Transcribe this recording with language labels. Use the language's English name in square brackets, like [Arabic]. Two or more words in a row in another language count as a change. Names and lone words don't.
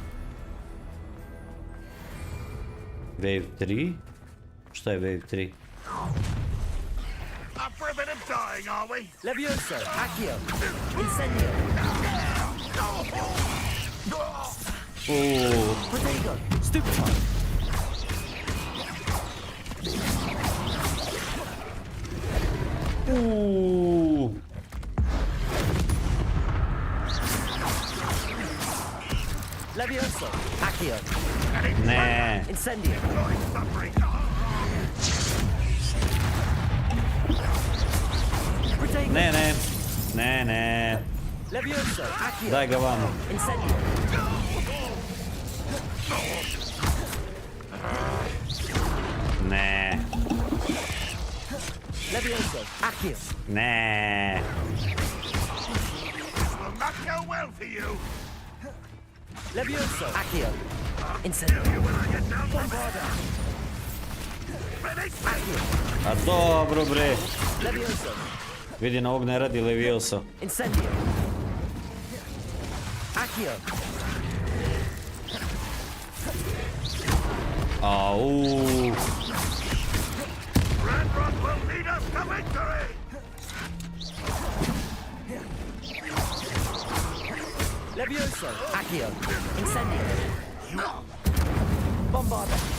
[English] Wave 3. [Serbian] Šta je wave 3? [English] Up for a bit of dying, are we? [Serbian] Levioso, Accio, Incendio. Protego, Stupefy. Levioso, Accio. Ne. Incendio. Ne, ne. Ne, ne. Levioso, Accio. Daj ga vamo. Incendio. Ne. Levioso, Accio. Ne. [English] Will not go well for you. [Serbian] Levioso, Accio. Incendio. Bombarda. A dobro bre. Levioso. Vidi, na ovog ne radi Levioso. Incendio. Accio. Au. [English] Ranrock will lead us to victory. [Serbian] Levioso, Accio. Incendio. Bombarda.